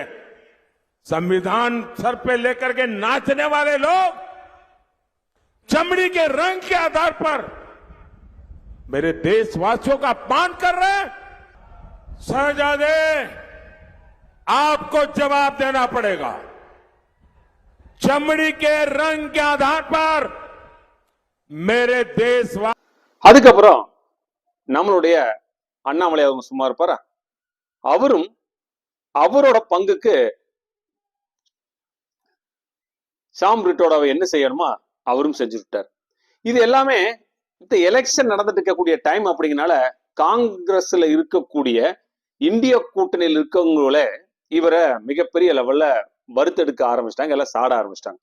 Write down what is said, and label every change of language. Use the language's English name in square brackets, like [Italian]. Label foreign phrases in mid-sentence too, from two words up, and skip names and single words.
[Hindi] संविधान सर पे लेकर के नाचने वाले लोग चमड़ी के रंग के आधार पर मेरे देशवासियों का अपमान कर रहे हैं. शहजादे, आपको जवाब देना पड़ेगा. चमड़ी के रंग के आधार पर मेरे देशवासी. [Tamil] அதுக்கப்புறம் நம்மளுடைய அண்ணாமலை அவங்க சும்மா இருப்பாரா? அவரும் அவரோட பங்குக்கு சாம் பிட்ரோடாவை என்ன செய்யணுமா அவரும் செஞ்சு விட்டார். இது எல்லாமே இந்த எலெக்ஷன் நடந்துட்டு இருக்கக்கூடிய டைம் அப்படிங்கனால காங்கிரஸ்ல இருக்கக்கூடிய இந்திய கூட்டணியில் இருக்கவங்கள இவரை மிகப்பெரிய லெவல்ல வறுத்தெடுக்க ஆரம்பிச்சிட்டாங்க, எல்லாம் சாட ஆரம்பிச்சிட்டாங்க.